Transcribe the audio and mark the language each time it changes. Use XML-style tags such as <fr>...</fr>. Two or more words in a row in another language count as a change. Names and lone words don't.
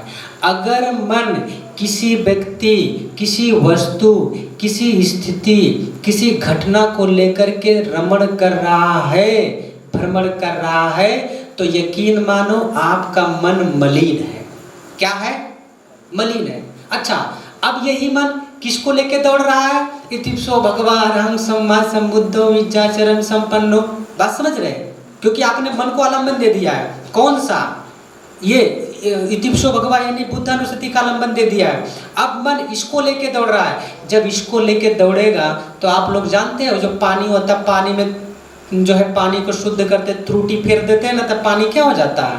<hi>अगर मन किसी व्यक्ति, किसी वस्तु, किसी स्थिति, किसी घटना को लेकर के रमण कर रहा है, भ्रमण कर रहा है, तो यकीन मानो आपका मन मलिन है। क्या है? मलिन है। अच्छा, अब यही मन किसको लेके दौड़ रहा है?</hi> <pi>इतिप्सो भगवान हम सम्मा संबुद्धो विद्याचरण संपन्नो।</pi> <hi>बात समझ रहे हैं? क्योंकि आपने मन को आलम्बन दे दिया है। कौन सा? ये</hi> <pi>इतिप्सो भगवान</pi> <hi>यानी बुद्धानुस्मृति का आलम्बन दे दिया है। अब मन इसको लेके दौड़ रहा है। जब इसको लेके दौड़ेगा तो आप लोग जानते हैं जो पानी होता है, पानी में जो है पानी को शुद्ध करते त्रुटि फेर देते हैं ना, तब पानी क्या हो जाता है?</hi>